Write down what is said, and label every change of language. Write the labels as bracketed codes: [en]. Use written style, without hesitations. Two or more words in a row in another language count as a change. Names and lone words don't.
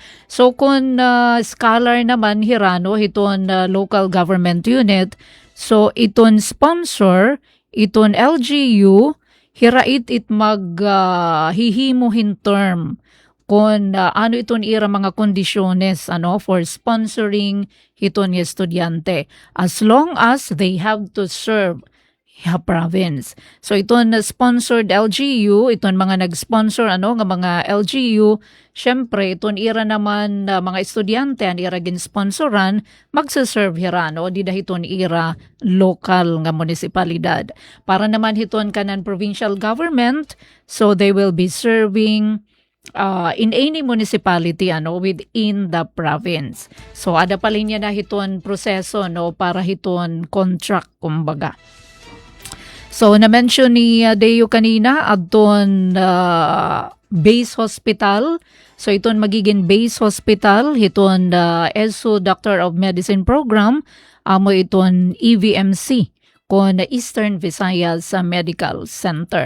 [war] So kung scholar naman hirano hiton [en] local government unit, [war] so iton sponsor iton LGU hirait it hihimuhin term kung iton ira mga kondisyones [en] for sponsoring [war] hiton nga estudyante [en] as long as they have to serve province. [war] So iton sponsored LGU, iton mga nag-sponsor nga mga LGU, syempre iton ira naman mga estudyante ang ira gin-sponsoran magse-serve hirano di dahiton ira local nga munisipalidad. Para naman hiton kanan [en] provincial government, so they will be serving in any municipality within the province. [war] So ada pa linya na hiton proseso para hiton contract kumbaga. So na-mention ni Deo kanina adton base hospital. So iton magiging base hospital hiton ESO Doctor of Medicine program amo iton EVMC kon Eastern Visayas Medical Center.